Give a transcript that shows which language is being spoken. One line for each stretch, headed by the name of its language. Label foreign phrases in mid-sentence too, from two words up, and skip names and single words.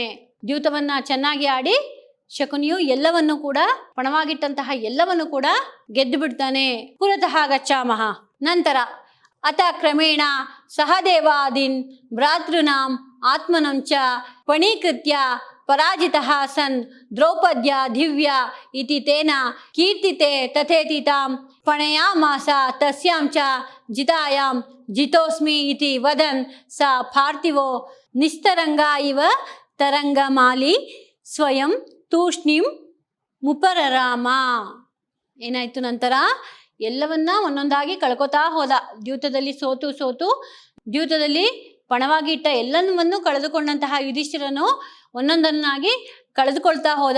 Kannada: ದ್ಯೂತವನ್ನ ಚೆನ್ನಾಗಿ ಆಡಿ ಶಕುನಿಯು ಎಲ್ಲವನ್ನು ಕೂಡ ಪಣವಾಗಿಟ್ಟಂತಹ ಎಲ್ಲವನ್ನು ಕೂಡ ಗೆದ್ದು ಬಿಡ್ತಾನೆ.
Sanskrit: ಪುರತಃ ಗಚ್ಚಾಮಹ. ನಂತರ ಅತ ಕ್ರಮೇಣ ಸಹದೇವಾದೀನ್ ಭ್ರಾತೃನಾಂ ಆತ್ಮನಂಚ ಪಣೀಕೃತ್ಯ ಪರಾಜಿತಃ ಸನ್ ದ್ರೌಪದ್ಯ ದಿವ್ಯ ಇತಿ ತೇನ ಕೀರ್ತಿತೆ ತಥೇತಿ ತಾಂ ಪಣಯಾಮಾಸ ತಸ್ಯಾಂ ಚ ಜಿತಾಯಾಂ ಜಿತೋಸ್ಮಿ ಇತಿ ವದನ್ ಸ ಪಾರ್ಥಿವೋ ನಿಸ್ತರಂಗ ಇವ ತರಂಗಮಾಲಿ ಸ್ವಯಂ ತೂಷ್ಣಿಂ ಮುಪರರಾಮ.
Kannada: ಏನಾಯ್ತು ನಂತರ? ಎಲ್ಲವನ್ನ ಒಂದೊಂದಾಗಿ ಕಳ್ಕೊತಾ ಹೋದ. ದ್ಯೂತದಲ್ಲಿ ಸೋತು ದ್ಯೂತದಲ್ಲಿ ಪಣವಾಗಿ ಇಟ್ಟ ಎಲ್ಲವನ್ನು ಕಳೆದುಕೊಂಡಂತಹ ಯುಧಿಷ್ಠಿರನು ಒಂದೊಂದನ್ನಾಗಿ ಕಳೆದುಕೊಳ್ತಾ ಹೋದ.